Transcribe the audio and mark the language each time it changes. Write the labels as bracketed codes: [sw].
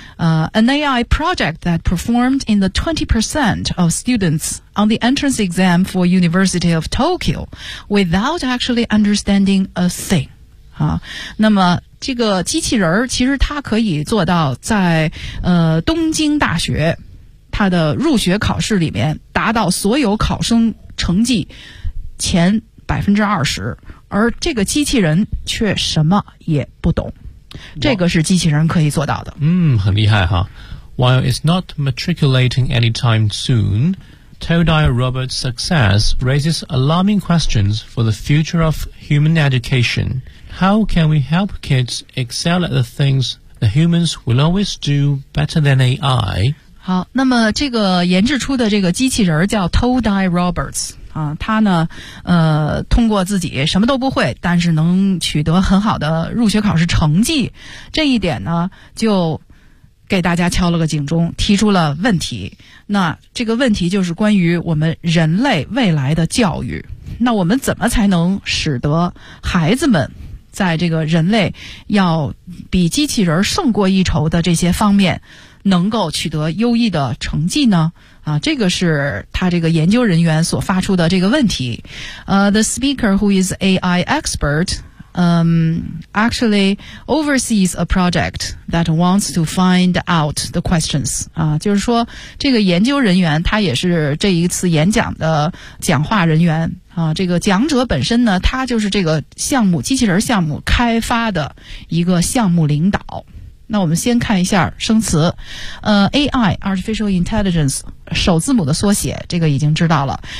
[en] An AI project that performed in the 20% of students on the entrance exam for University of Tokyo without actually understanding a thing. [zh] 那么这个机器人其实它可以做到在东京大学它的入学考试里面达到所有考生成绩前20%，而这个机器人却什么也不懂，这个是机器人可以做到的。嗯，很厉害哈。 [en] While it's not matriculating anytime soon, Todai Robert's success raises alarming questions for the future of human education. How can we help kids excel at the things the humans will always do better than AI? [zh] 好，那么这个研制出的这个机器人叫 Todai Roberts。他呢通过自己什么都不会，但是能取得很好的入学考试成绩，这一点呢就给大家敲了个警钟，提出了问题。那这个问题就是关于我们人类未来的教育，那我们怎么才能使得孩子们在这个人类要比机器人胜过一筹的这些方面能够取得优异的成绩呢？这个是他这个研究人员所发出的这个问题。 [en] The speaker who is AI expert, actually oversees a project that wants to find out the questions. [zh] 就是说这个研究人员他也是这一次演讲的讲话人员。这个讲者本身呢，他就是这个项目，机器人项目开发的一个项目领导。那我们先看一下生词，AI Artificial Intelligence 首字母的缩写，这个已经知道了。